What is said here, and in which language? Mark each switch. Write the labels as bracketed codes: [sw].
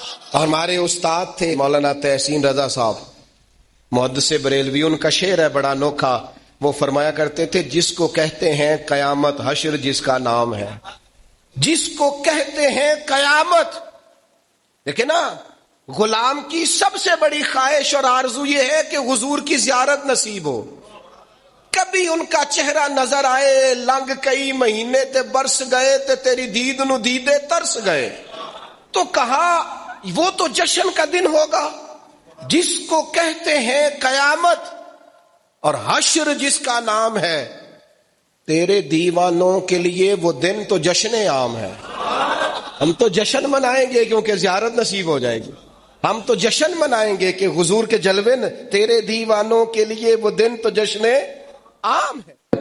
[ur] اور ہمارے استاد تھے مولانا تحسین رضا صاحب محدث بریلوی، ان کا شعر ہے بڑا انوکھا. وہ فرمایا کرتے تھے جس کو کہتے ہیں قیامت، حشر جس کا نام ہے. جس کو کہتے ہیں قیامت، دیکھیں نا، غلام کی سب سے بڑی خواہش اور آرزو یہ ہے کہ حضور کی زیارت نصیب ہو. کبھی ان کا چہرہ نظر آئے، [pa] لنگ کئی مہینے تے برس گئے تے تیری دید نو دیدے ترس گئے. [ur] تو کہا وہ تو جشن کا دن ہوگا جس کو کہتے ہیں قیامت، اور حشر جس کا نام ہے. تیرے دیوانوں کے لیے وہ دن تو جشن عام ہے. ہم تو جشن منائیں گے کیونکہ زیارت نصیب ہو جائے گی. ہم تو جشن منائیں گے کہ حضور کے جلوے، تیرے دیوانوں کے لیے وہ دن تو جشن عام ہے.